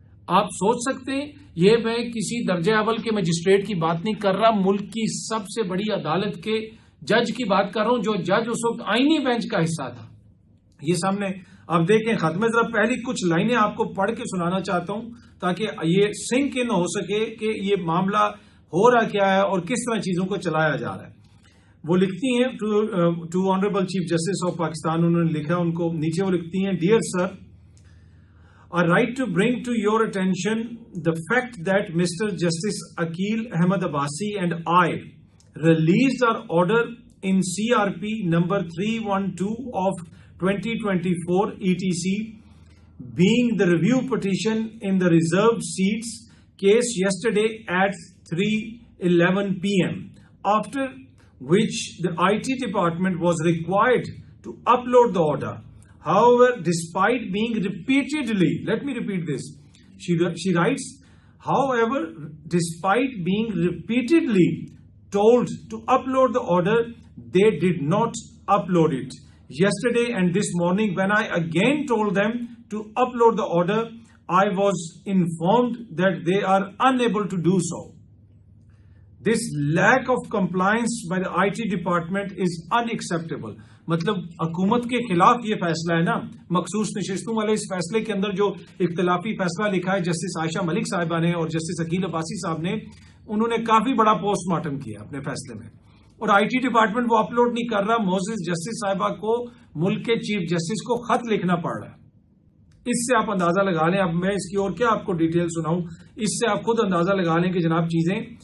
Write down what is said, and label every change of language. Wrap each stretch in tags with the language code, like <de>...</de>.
<ur>آپ سوچ سکتے ہیں، یہ میں کسی درجہ اول کے مجسٹریٹ کی بات نہیں کر رہا، ملک کی سب سے بڑی عدالت کے جج کی بات کر رہا ہوں، جو جج اس وقت آئینی بینچ کا حصہ تھا۔ یہ سامنے آپ دیکھیں خط میں، ذرا پہلی کچھ لائنیں آپ کو پڑھ کے سنانا چاہتا ہوں تاکہ یہ سنک ان ہو سکے کہ یہ معاملہ ہو رہا کیا ہے اور کس طرح چیزوں کو چلایا جا رہا ہے۔ وہ لکھتی ہیں to honourable chief justice of Pakistan, انہوں نے لکھا ان کو نیچے، وہ لکھتی ہیں dear sir,</ur> <en>I write to bring to your attention the fact that Mr. Justice Aqil Ahmed Abbasi and I released our order in CRP number 312 of 2024 ETC, being the review petition in the reserved seats case yesterday at 3:11 p.m., after which the IT department was required to upload the order. However, despite being repeatedly, let me repeat this, she writes, however, despite being repeatedly told to upload the order, they did not upload it. Yesterday and this morning, when I again told them to upload the order, I was informed that they are unable to do so. This lack of compliance by the IT department is unacceptable.</en> <ur>مطلب حکومت کے خلاف یہ فیصلہ ہے نا، مخصوص نشستوں والے اس فیصلے کے اندر جو اختلافی فیصلہ لکھا ہے جسٹس عائشہ ملک صاحبہ نے اور جسٹس عقیل عباسی صاحب نے، انہوں نے کافی بڑا پوسٹ مارٹم کیا اپنے فیصلے میں، اور آئی ٹی ڈپارٹمنٹ وہ اپلوڈ نہیں کر رہا۔ موزز جسٹس صاحبہ کو ملک کے چیف جسٹس کو خط لکھنا پڑ رہا ہے۔ اس سے آپ اندازہ لگا لیں، اب میں اس کی اور کیا آپ کو ڈیٹیل سناؤں، اس سے آپ خود اندازہ لگا لیں کہ جناب چیزیں</ur>